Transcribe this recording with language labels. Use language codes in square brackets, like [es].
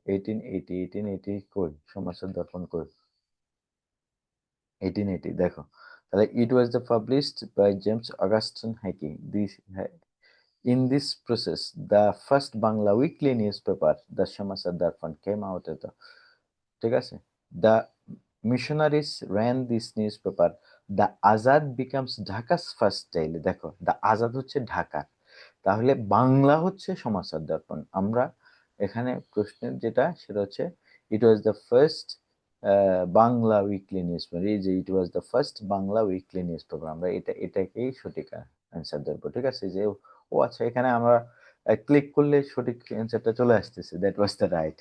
[bn] 1880 কই, সমাচার দর্পণ কই, 1880 দেখো, তাহলে [en] it was the published by James Augustine Hickey, in this process the first Bangla weekly newspaper the Samachar Darpan came out at the, [bn] ঠিক আছে। [en] The missionaries ran this newspaper, the Azad becomes Dhaka's first daily, দেখো the Azad [bn] হচ্ছে ঢাকা, তাহলে বাংলা হচ্ছে সমাচার দর্পণ। আমরা এখানে প্রশ্নের যেটা সেটা হচ্ছে [en] it was the first Bangla weekly newspaper, [bn] এই যে [en] it was the first Bangla weekly newspaper, [bn] আমরা এটাকেই সঠিক অ্যান্সার দেবো। ঠিক আছে, যে ও আচ্ছা, এখানে আমরা ক্লিক করলে সঠিক অ্যান্সারটা চলে আসতেছে, [en] That was the right.